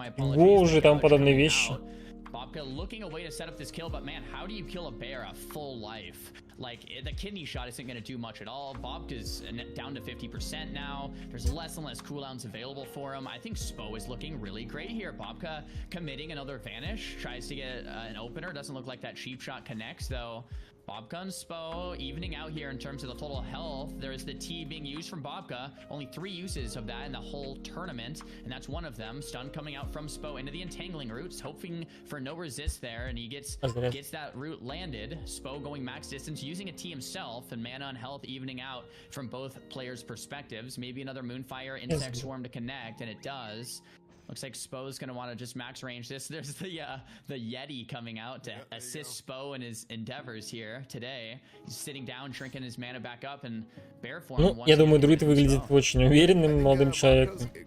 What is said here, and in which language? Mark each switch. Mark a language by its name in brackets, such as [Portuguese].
[Russian] Го уже и тому подобные вещи. [English] Bobka looking away to set up this kill, but man, how do you kill a bear a full life? Like, the kidney shot isn't going to do much at all. Bobka's down to 50% now. There's less and less cooldowns available for him. I think Spo is looking really great here. Bobka committing another vanish. Tries to get an opener. Doesn't look like that cheap shot connects, though. Bobka and Spo evening out here in terms of the total health. There's the T being used from Bobka. Only 3 uses of that in the whole tournament, and that's one of them. Stun coming out from Spo into the entangling roots, hoping for no resist there, and he gets that root landed. Spo going max distance, using a T himself, and mana and health evening out from both players' perspectives. Maybe another Moonfire Insect Swarm to connect, and it does. Looks like Spo's gonna want to just max range this. There's the Yeti coming out to assist Spo in his endeavors here today. He's sitting down, shrinking his mana back up, and bear form. [Russian] Ну, я думаю, друид выглядит очень уверенным молодым человеком.